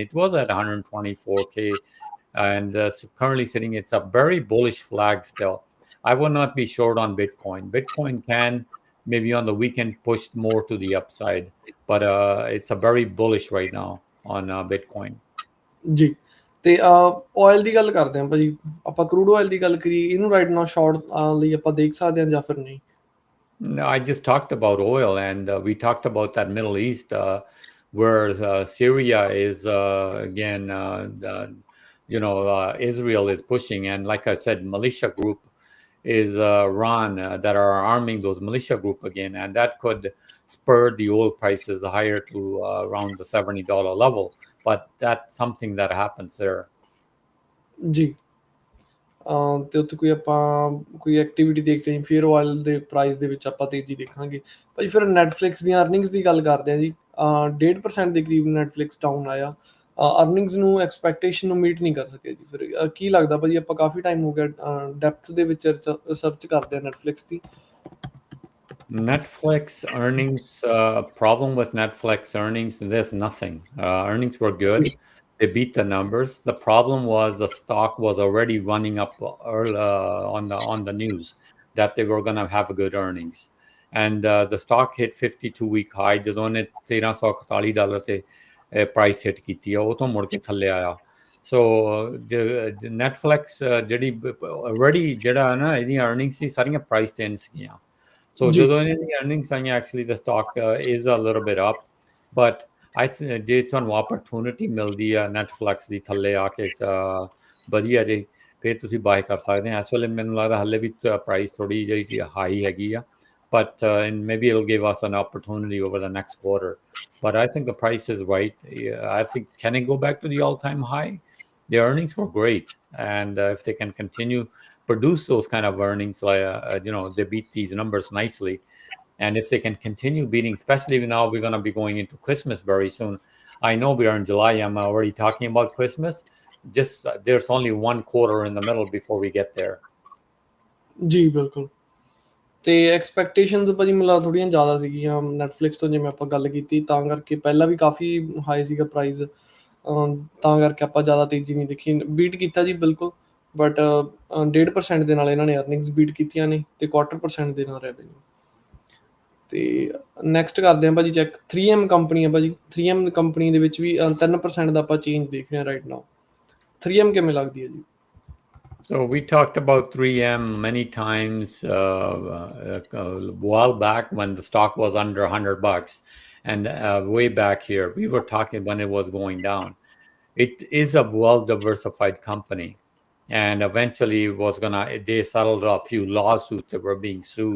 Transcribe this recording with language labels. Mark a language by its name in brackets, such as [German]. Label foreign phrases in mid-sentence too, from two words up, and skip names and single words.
[English] It was at 124K. And currently sitting, it's a very bullish flag still. I would not be short on Bitcoin. Bitcoin can maybe on the weekend push more to the upside, but it's a very bullish right now on Bitcoin. [Punjabi] ਜੀ ਤੇ ਆਇਲ ਦੀ ਗੱਲ ਕਰਦੇ ਹਾਂ ਭਾਜੀ, ਆਪਾਂ [English] crude oil [Punjabi] ਦੀ ਗੱਲ ਕਰੀਏ, ਇਹਨੂੰ [English] right now [Punjabi] ਸ਼ਾਰਟ ਲਈ ਆਪਾਂ ਦੇਖ ਸਕਦੇ ਹਾਂ ਜਾਂ ਫਿਰ ਨਹੀਂ? [English] I just talked about oil, and we talked about that Middle East, where Syria is again. Israel is pushing, and like I said, militia group is Iran that are arming those militia group again, and that could spur the oil prices higher to around the $70 level. But that's something that happens there. [Punjabi] ਜੀ ਤੇ ਉੱਥੇ ਕੋਈ ਐਕਟੀਵਿਟੀ ਦੇਖਦੇ ਹਾਂ, ਫਿਰ ਆਇਲ ਦੇ ਪ੍ਰਾਈਸ ਦੇ ਵਿੱਚ ਆਪਾਂ ਤੇਜ਼ੀ ਦੇਖਾਂਗੇ ਭਾਜੀ। ਫਿਰ ਨੈਟਫਲਿਕਸ ਦੀਆਂ ਅਰਨਿੰਗਸ ਦੀ ਗੱਲ ਕਰਦੇ ਹਾਂ ਜੀ, 1.5% ਦੇ ਕਰੀਬ ਨੈਟਫਲਿਕਸ ਡਾਊਨ ਆਇਆ, ਅਰਨਿੰਗਸ ਨੂੰ ਐਕਸਪੈਕਟੇਸ਼ਨ ਨੂੰ ਮੀਟ ਨਹੀਂ ਕਰ ਸਕਿਆ ਜੀ। ਫਿਰ ਕੀ ਲੱਗਦਾ ਭਾਜੀ, ਆਪਾਂ ਕਾਫੀ ਟਾਈਮ ਹੋ ਗਿਆ ਡੈਪਥ ਦੇ ਵਿੱਚ ਸਰਚ ਕਰਦੇ ਹਾਂ ਨੈਟਫਲਿਕਸ ਦੀ। [English] Netflix earnings, problem with Netflix earnings, there's nothing. Earnings were good. They beat the numbers. The problem was the stock was already running up early, on the news that they were going to have good earnings. And the stock hit 52-week high. [Punjabi] ਜਦੋਂ ਨੇ $1,341 ਤੇ [English] price hit [Punjabi] ਕੀਤੀ ਆ, ਉਹ ਤੋਂ ਮੁੜ ਕੇ ਥੱਲੇ ਆਇਆ। So Netflix ਜਿਹੜੀ already ਜਿਹੜਾ ਨਾ ਇਹਦੀਆਂ earnings ਸੀ ਸਾਰੀਆਂ price ਤੇ ਸੀਗੀਆਂ। So ਜਦੋਂ ਇਹਨਾਂ ਦੀ earnings ਆਈਆਂ, [English] actually the stock is a little bit up, but [Punjabi] ਜੇ ਤੁਹਾਨੂੰ opportunity ਮਿਲਦੀ ਆ Netflix ਦੀ ਥੱਲੇ ਆ ਕੇ ਵਧੀਆ ਜੇ, ਫਿਰ ਤੁਸੀਂ ਬਾਏ ਕਰ ਸਕਦੇ ਆ। ਇਸ ਵੇਲੇ ਮੈਨੂੰ ਲੱਗਦਾ ਹਾਲੇ ਵੀ ਪ੍ਰਾਈਸ ਥੋੜੀ ਜਿਹੀ ਹਾਈ ਹੈਗੀ ਆ, [English] but maybe it'll give us an opportunity over the next quarter. But I think the price is right. I think, can it go back to the all-time high? The earnings were great, and if they can continue produce those kind of earnings, they beat these numbers nicely, and if they can continue beating, especially now we're going to be going into Christmas very soon. I know we are in July, I'm already talking about Christmas. Just there's only one quarter in the middle before we get there. [Punjabi] ਜੀ ਬਿਲਕੁਲ। ਤੇ ਐਕਸਪੈਕਟੇਸ਼ਨਸ ਭਾਜੀ ਮੈਨੂੰ ਥੋੜ੍ਹੀਆਂ ਜ਼ਿਆਦਾ ਸੀਗੀਆਂ ਨੈਟਫਲਿਕਸ ਤੋਂ, ਜਿਵੇਂ ਆਪਾਂ ਗੱਲ ਕੀਤੀ, ਤਾਂ ਕਰਕੇ ਪਹਿਲਾਂ ਵੀ ਕਾਫੀ ਹਾਈ ਸੀਗਾ ਪ੍ਰਾਈਸ, ਤਾਂ ਕਰਕੇ ਆਪਾਂ ਜ਼ਿਆਦਾ ਤੇਜ਼ੀ ਨਹੀਂ ਦੇਖੀ। ਬੀਟ ਕੀਤਾ ਜੀ ਬਿਲਕੁਲ, ਬਟ 1.5% ਦੇ ਨਾਲ ਇਹਨਾਂ ਨੇ ਅਰਨਿੰਗਸ ਬੀਟ ਕੀਤੀਆਂ ਨੇ, ਤੇ 1/4% ਦੇ ਨਾਲ ਰੈਵਨਿਊ। ਤੇ ਨੈਕਸਟ ਕਰਦੇ ਹਾਂ ਭਾਜੀ ਚੈੱਕ, 3M ਕੰਪਨੀ ਹੈ ਭਾਜੀ। 3M ਕੰਪਨੀ ਦੇ ਵਿੱਚ ਵੀ 3% ਦਾ ਆਪਾਂ ਚੇਂਜ ਦੇਖ ਰਹੇ ਹਾਂ [English] right now. [Punjabi] 3M ਕਿਵੇਂ ਲੱਗਦੀ ਹੈ ਜੀ? [English] So we talked about 3M many times a while back when the stock was under $100, and way back here we were talking when it was going down. It is a well-diversified company, and eventually they settled a few lawsuits that were being sued.